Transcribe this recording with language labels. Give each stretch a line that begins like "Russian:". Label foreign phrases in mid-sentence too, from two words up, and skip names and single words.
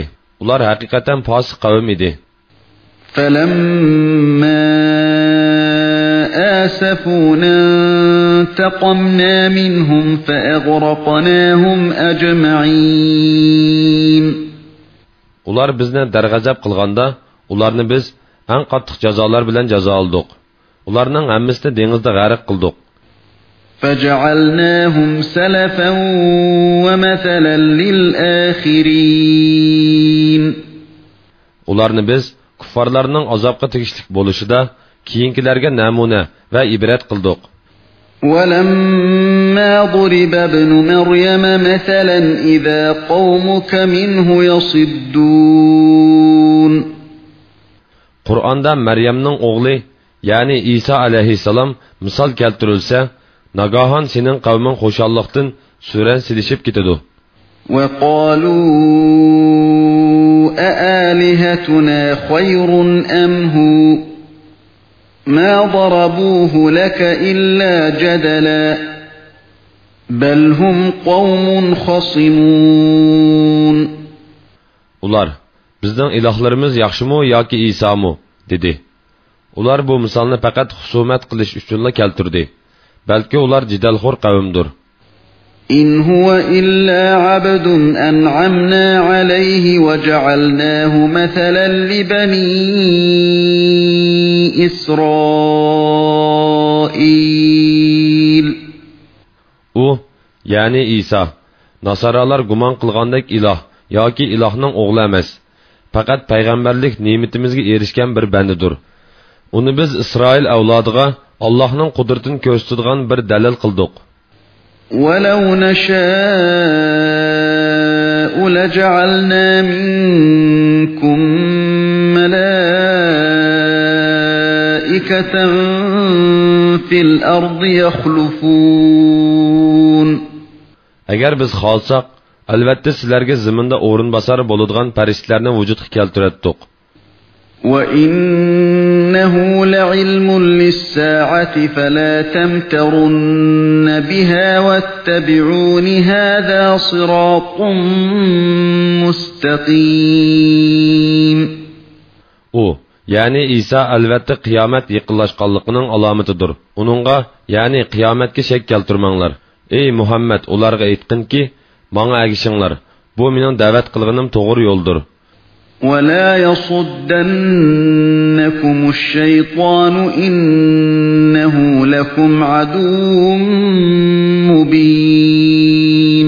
Uzbek: Ular haqiqatan fosiq qavm edi.
Arabic: فَلَمَّا آسَفُونَا انتقمنا منهم فأغرقناهم أجمعين.
Uzbek: Ular bizni darg'azab qilganda, ularni biz eng qattiq jazolar bilan jazoladik. Ularning hammasini dengizda g'arq qildik.
Arabic: فَجَعَلْنَاهُمْ سَلَفًا وَمَثَلًا لِلْآخِرِينَ.
Uzbek: Ularni biz kuffarlarning azobga tegishlik bo'lishida keyingilarga namuna va ibrat qildik.
Arabic: وَلَمَّا ضُرِبَ ابْنُ مَرْيَمَ مَثَلًا إِذَا قَوْمُكَ مِنْهُ يَصِدُّونَ.
Uzbek: Qur'onda Maryamning o'g'li, ya'ni Isa alayhisalom misol keltirilsa, nagahan sening qavming xo'shallikdan suran silishib ketadi.
Arabic: وَقَالُوا أَآلِهَتُنَا خَيْرٌ أَمْ هُوَ مَا ضَرَبُوهُ لَكَ إِلَّا جَدَلًا بَلْ هُمْ قَوْمٌ خَصِمُونَ.
Uzbek: Ular, bizning ilahlarimiz yaxshimi yoki İsa'mı dedi. Ular bu misolni faqat husumat qilish uchunla keltirdi. Balki ular jidalxo'r qavmdir.
Arabic: إِنْ هُوَ إِلَّا عَبْدٌ أَنْعَمْنَا عَلَيْهِ وَجَعَلْنَاهُ مَثَلًا لِبَنِي إِسْرَائِيلَ.
Uzbek: O, yani İsa, Nasaralar guman qilgandek ilah yoki ilahning o'g'li emas. Faqat payg'ambarlik ne'matimizga erishgan bir bandidir. Uni biz Isroil avlodiga Allohning qudratini ko'rsatadigan bir dalil qildik.
Arabic: وَلَوْ نَشَاءُ لَجَعَلْنَا مِنْكُمْ مَلَائِكَةً فِي الْأَرْضِ يَخْلُفُونَ.
Uzbek: Agar biz xolsak, albatta sizlarga zaminda o'rin bosar bo'ladigan farishtalarni vujudga keltirdik.
Arabic: وَإِنَّهُ لَعِلْمٌ لِلسَّاعَةِ فَلَا تَمْتَرُنَّ بِهَا وَاتَّبِعُونِ هَذَا صِرَاطٌ مُسْتَقِيمٌ.
Uzbek: Yani İsa albatta qiyomat yaqinlashganligining alomatidir. Uningga, yani qiyomatga shak keltirmanglar. Ey Muhammad, ularga aytqinki, menga agishinglar. Bu mening da'vat qilganim to'g'ri yo'ldir.
Arabic: وَلَا يَصُدَّنَّكُمُ الشَّيْطَانُ إِنَّهُ لَكُمْ عَدُوٌّ مُبِينٌ.